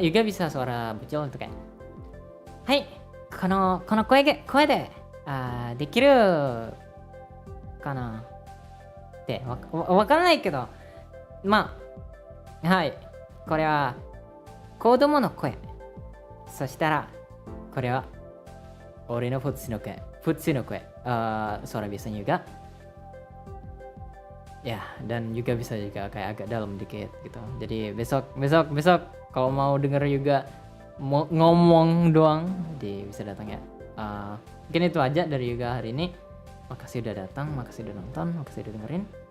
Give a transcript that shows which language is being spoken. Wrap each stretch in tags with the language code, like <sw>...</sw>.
<id>Juga bisa suara bocil untuk kayak,</id> <ja>hai, kono koe de dekiru kanaってわからないけど、まあはい、これは子供の声。そしたらこれは俺のプッチの声。</ja> <id>Suara biasanya juga. Ya, dan juga bisa juga kayak agak dalam dikit gitu. Jadi besok kalau mau denger juga mau ngomong doang, bisa datang ya. Mungkin itu aja dari Yuga hari ini. Makasih udah datang, makasih udah nonton, makasih udah dengerin.</id>